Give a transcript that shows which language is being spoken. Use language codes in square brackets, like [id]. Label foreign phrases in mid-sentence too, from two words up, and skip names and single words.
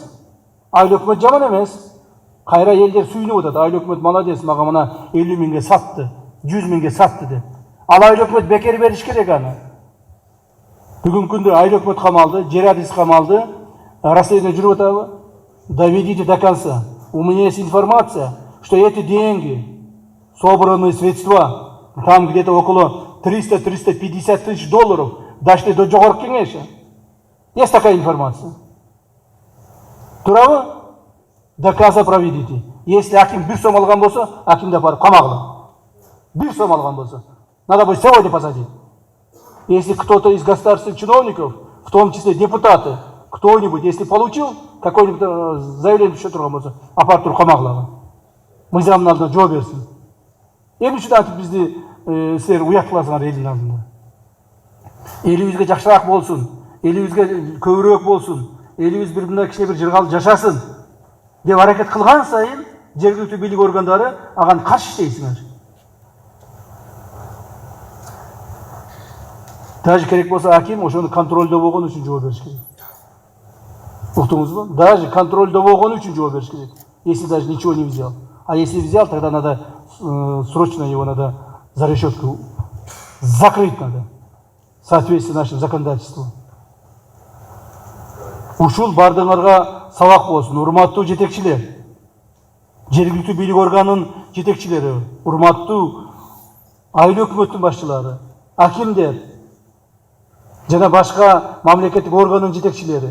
[ky] Айыл өкмөт жаман эмес. Кайра элдер сүйүнүп атат. Айыл өкмөт молодец, мага мына 50 миңге сатты, 100 миңге сатты деп. Ал айыл өкмөт бекер бериш керек аны. Бүгүнкү күндө айыл өкмөт камалды, жер адис камалды, расследование жүрүп атабы? [ru] Доведите до конца. У меня есть информация, что эти деньги, собранные средства, там где-то около 300-350 тысяч долларов, дошли до Жогорку Кеңеши. Есть такая информация. Туурабы? До конца проведите. [ky] Если аким 1 сом алган болсо, акимди апарып камагыла. 1 сом алган болсо. [ru] Надо будет сегодня посадить. Если кто-то из государственных чиновников, в том числе депутаты, кто-нибудь, если получил какое-нибудь заявление еще [ky] турган болсо, апарып туруп камагыла. Мыйзамдын алдында жооп берсин. Эмне үчүн антип бизди силер уят кыласыңар элдин алдында? Элибизге жакшыраак болсун, элибизге көбүрөөк болсун, элибиз бир мындай кичине бир жыргал жашасын деп аракет кылган сайын жергиликтүү бийлик органдары аган каршы иштейсиңер. Даже керек болса аким ошону контролдо болгон үчүн жооп бериш керек. Уктуңузбу? Даже контролдо болгон үчүн жооп бериш керек. [ru] Если даже ничего не взял. А если взял, тогда надо срочно его надо за решетку закрыть надо. В соответствии с нашим законодательством. [ky] Ушул бардыңарга сабак болсун, урматтуу жетекчилер. Жергиликтүү бийлик органынын жетекчилери, урматтуу айыл өкмөттүн башчылары, акимдер жана башка мамлекеттик органдын жетекчилери.